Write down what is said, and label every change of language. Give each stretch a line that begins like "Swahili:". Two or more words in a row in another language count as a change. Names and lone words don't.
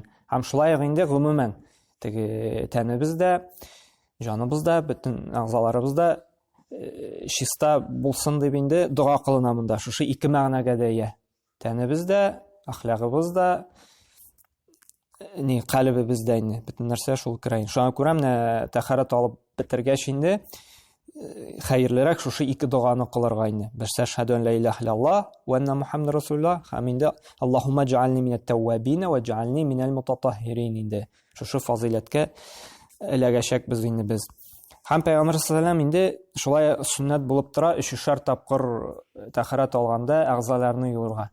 Tatar: Һәм шулай инде гомумән теге тәнебездә, җаныбызда, бөтен әгъзаларыбызда чиста булсын дип инде дуа кылына монда. Шушы ике мәгънәгә дә ия. Тәнебездә, әхлагыбызда, калбыбызда инде бөтен нәрсә шул керә. Шуңа күрә менә тәһарәт алып бетергәч инде хәерлерәк шушы ике дуганы кылырга инде. Берсе
Arabic: أشهد أن لا إله إلا الله وأن محمدا رسول الله,
Tatar: һәм инде
Arabic: اللهم اجعلني من التوابين واجعلني من المتطهرين
Tatar: инде. Шушы фазиләткә эләгәчәк без инде без. Һәм Пәйгамбәр саллаллаһу инде шулай суннат булып тора 3 тапкыр тәһарәт алганда әгъзаларны юырга.